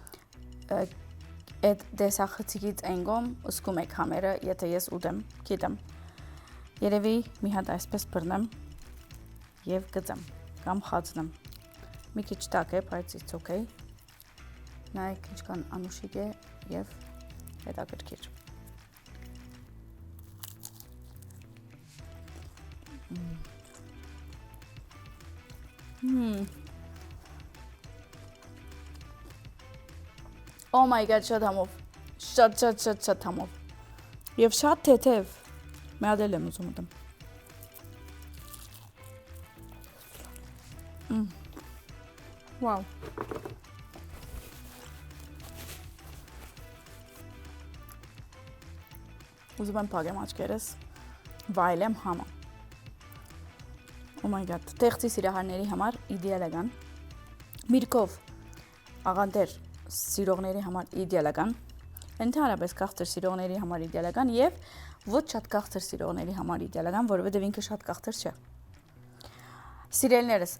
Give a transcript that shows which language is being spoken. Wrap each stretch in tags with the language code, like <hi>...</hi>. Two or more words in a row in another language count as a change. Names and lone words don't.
<hy>այդ դեսախցիկից ենգոմ ուսկում եք համերը, եթե ես ուտեմ, գիտեմ։ Երևի մի հատ այսպես բռնեմ եւ գծեմ կամ խածնեմ։ Մի քիչ տաք է, բայց</hy> <en>it's okay։</en> <hy>Նայեք ինչքան անուշիկ է եւ հետաքրքիր։</hy> <en>Oh my god,</en> <hy>շատ համով, շատ համով, և շատ թեթև, մի հատ էլ եմ ուզում ուտեմ, վաու, ուզում եմ պագեմ աչկերս, վայելեմ համը,</hy> <en>oh my god,</en> <hy>տեղծի սիրահարների համար իդեալական, միրգով աղանդեր սիրողների համար իդեալական, ընդհանրապես քաղցր սիրողների համար իդեալական եւ ոչ շատ քաղցր սիրողների համար իդեալական, որովհետեւ ինքը շատ քաղցր չէ։ Սիրելիներս,</hy>